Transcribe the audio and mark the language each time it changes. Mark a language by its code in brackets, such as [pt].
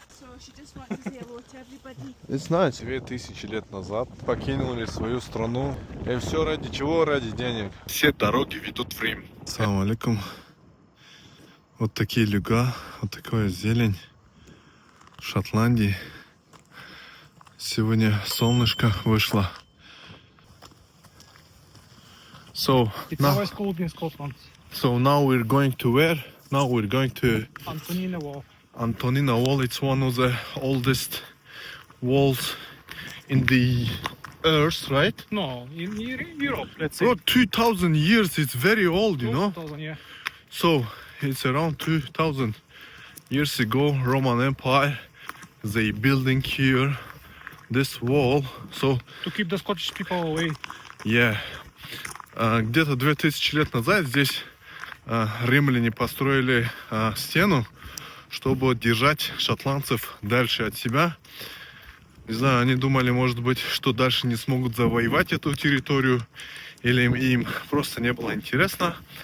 [en] So she just wants to say hello to everybody. It's nice. [ru] 2000 лет назад покинули свою страну. И все ради чего? Ради денег. Все дороги ведут в Рим. Ассаламу алейкум. Вот такие луга, вот такая зелень в Шотландии. Сегодня солнышко вышло. [en] So It's now, always cold in Scotland. so now we're going to where? Now we're going to Antonina Wall. Antonina Wall. It's one of the oldest walls in the earth, right? No, in Europe, let's say. Bro, 2000 years, it's very old, you know? 2000, yeah. So it's around 2000 years ago, Roman Empire, they building here this wall. So To keep the Scottish people away. [ru] yeah, где-то 2000 лет назад здесь римляне построили стену, чтобы держать шотландцев дальше от себя. Не знаю, они думали, может быть, что дальше не смогут завоевать эту территорию, или им просто не было интересно.